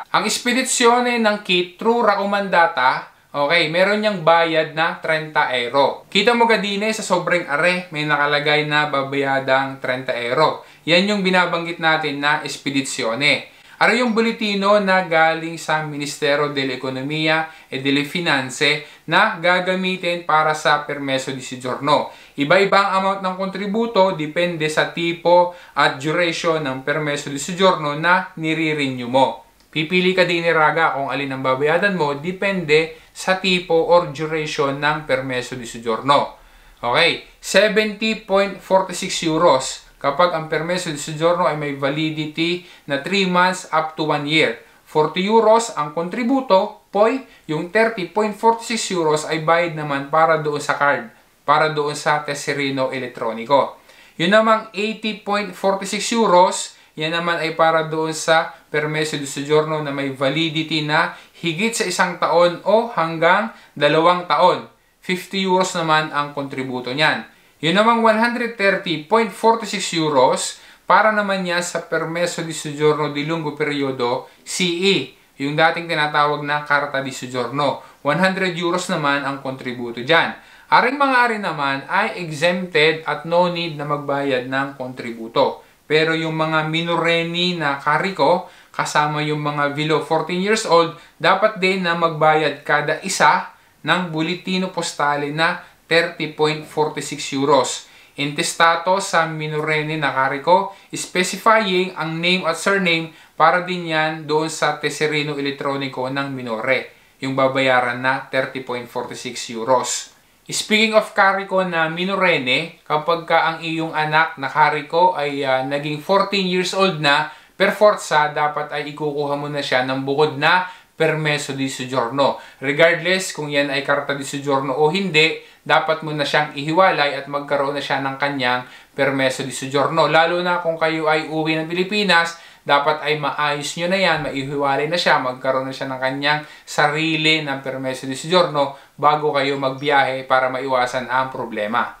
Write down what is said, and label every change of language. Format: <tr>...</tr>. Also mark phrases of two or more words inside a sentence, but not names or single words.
<tl>Ang espedisyone ng kit through Racomandata, okay, meron niyang bayad na 30 euro. Kita mo gadine sa sobrang are, may nakalagay na babayadang 30 euro. Yan yung binabanggit natin na espedisyone. Ano yung buletino na galing sa Ministero dell'Economia e delle Finanze na gagamitin para sa</tl> <it>permeso di soggiorno.</it> <tl>Iba-ibang amount ng kontributo, depende sa tipo at duration ng</tl> <it>permeso di soggiorno</it> <tl>na nire-renew mo. Pipili ka din ni Raga kung alin ang babayadan mo, depende sa tipo or duration ng</tl> <it>permeso di soggiorno.</it> <tl>Okay, 70.46 euros. Kapag ang</tl> <it>permeso di soggiorno</it> <tl>ay may validity na</tl> <en>3 months up to 1 year.</en> <tl>40 euros ang kontributo, poi yung 30.46 euros ay bayad naman para doon sa card, para doon sa</tl> <it>tesserino elektroniko.</it> <tl>Yun namang 80.46 euros, yan naman ay para doon sa</tl> <it>permeso di soggiorno</it> <tl>na may validity na higit sa 1 taon o hanggang 2 taon. 50 euros naman ang kontributo niyan. Yun namang 130.46 euros para naman yan sa</tl> <it>permeso di soggiorno di lungo periodo CE,</it> <tl>yung dating tinatawag na</tl> <it>Carta di Soggiorno.</it> <tl>100 euros naman ang kontributo dyan. Aring mga ari naman ay exempted at no need na magbayad ng kontributo. Pero yung mga minoreni na kariko, kasama yung mga</tl> <en>below 14 years old,</en> <tl>dapat din na magbayad kada isa ng</tl> <it>buletino postale</it> <tl>na 30.46 euros. Intestato sa minorenne na kariko, specifying ang name at surname para din yan doon sa</tl> <it>tesserino elektroniko</it> <tl>ng minore, yung babayaran na 30.46 euros.</tl> <en>Speaking of</en> <tl>kariko na minorenne, kapag ka ang iyong anak na kariko ay naging</tl> <en>14 years old</en> <tl>na,</tl> <it>per forza</it> <tl>dapat ay ikukuha mo na siya ng bukod na</tl> <it>permeso di soggiorno.</it> <tl>Regardless kung yan ay</tl> <it>Carta di Soggiorno</it> <tl>o hindi, dapat mo na siyang ihiwalay at magkaroon na siya ng kanyang</tl> <it>permeso di soggiorno.</it> <tl>Lalo na kung kayo ay uwi ng Pilipinas, dapat ay maayos nyo na yan, maihiwalay na siya, magkaroon na siya ng kanyang sarili ng</tl> <it>permeso di soggiorno</it> <tl>bago kayo magbiyahe para maiwasan ang problema.</tl>